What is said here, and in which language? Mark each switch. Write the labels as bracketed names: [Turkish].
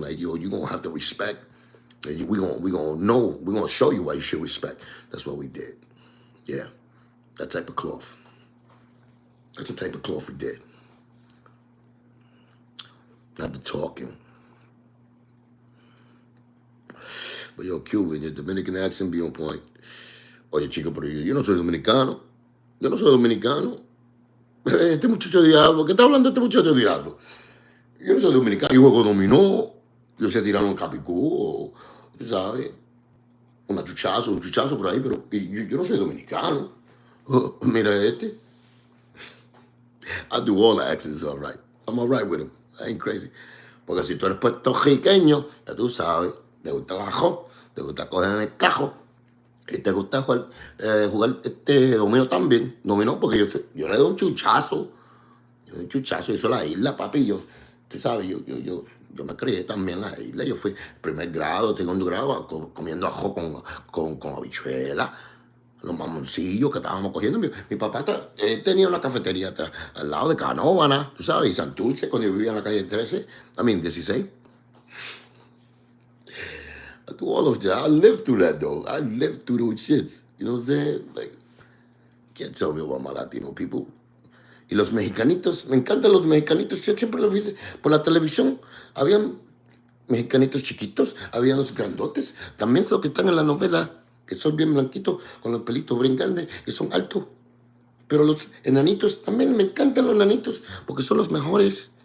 [English] Like, yo, you're going to have to respect. And we gonna know, we're going to show you why you should respect. That's what we did. Yeah, that type of cloth. That's the type of cloth we did. Not the talking. But yo, Cuban, your Dominican accent be on point. [Spanish] Oye, chico, pero yo no soy dominicano. Yo no soy dominicano. Este muchacho diablo, ¿qué está hablando este muchacho diablo? Yo no soy dominicano. Yo juego dominó. Yo sé tirar un capicú o, tú sabes, un chuchazo por ahí, pero yo no soy dominicano. Mira este. [English] I do all the accents all right. I'm all right with them. I ain't crazy. [Spanish] Porque si tú eres puertorriqueño, ya tú sabes, te gusta el ajo, te gusta coger en el cajo, y te gusta jugar dominó también. Dominó porque yo le doy un chuchazo. Yo doy un chuchazo, eso es la isla, papi. Tú sabes, yo me crié también en la isla. Yo fui primer grado, segundo grado, comiendo ajo con habichuela. Los mamoncillos que estábamos cogiendo. Mi papá tenía una cafetería al lado de Canóvana, tú sabes, y Santurce, cuando yo vivía en la calle 13, 16. [English] I do all of that. I lived through that, though. I lived through those shits. You know what I'm saying? Like, can't tell me about my Latino people. [Spanish] Y los mexicanitos, me encantan los mexicanitos. Yo siempre los vi por la televisión. Habían mexicanitos chiquitos, habían los grandotes. También los que están en la novela, que son bien blanquitos, con los pelitos bien grandes, que son altos. Pero los enanitos, también me encantan los enanitos, porque son los mejores.